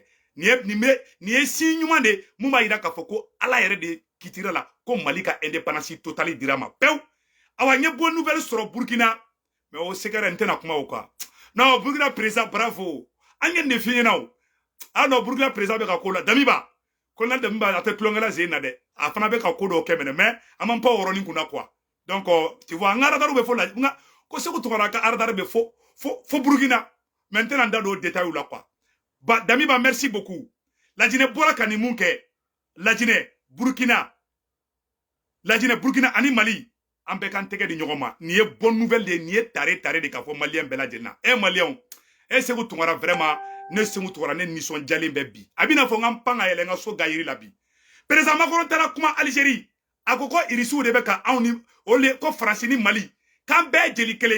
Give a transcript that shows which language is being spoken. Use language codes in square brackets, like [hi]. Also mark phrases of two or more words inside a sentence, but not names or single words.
[bm] Nin ye si ɲuman de mun b'a yira k'a fɔ ko ala yɛrɛ de kitira la ko Mali ka [fr] indépendance totale [bm] dira ma pewu. Awa n ye [fr] bonne nouvelle [bm] sɔrɔ Burkina mais o sɛgɛrɛ n tɛna kuma o kan. Non Burkina président bravo an ye nin f'i ɲɛna o. Non Burkina président bɛ ka ko la Damiba colonel Damiba a tɛ tulonkɛla sen na dɛ a fana bɛ ka ko dɔw kɛ mais an m'an pan o yɔrɔnin kunna quoi. [fr] Donc tu vois [bm] n ka radar bɛ fo la ko Seku Tunkara ka radar bɛ fo Burkina mais n tɛna n da don o détail la quoi. [fr] Damiba merci beaucoup. [bm] Lajinɛ bɔra ka nin mun kɛ Lajinɛ Burkina ani Mali an bɛɛ kan tɛgɛ di ɲɔgɔn ma. Nin ye [fr] bonne nouvelle [bm] de nin ye tare de k'a fɔ Malien bɛɛ lajɛlen na. Maliens Seku Tunkara vraiment ne Seku Tunkara ne nisɔndiyalen bɛ bi a bɛna fɔ n ka pan ka yɛlɛ n ka so gayiri la bi. Président Macron taara kuma Algérie a ko irisiw de bɛ ka anw ni olu ko Faransi ni Mali k'an bɛɛ jeli kelen.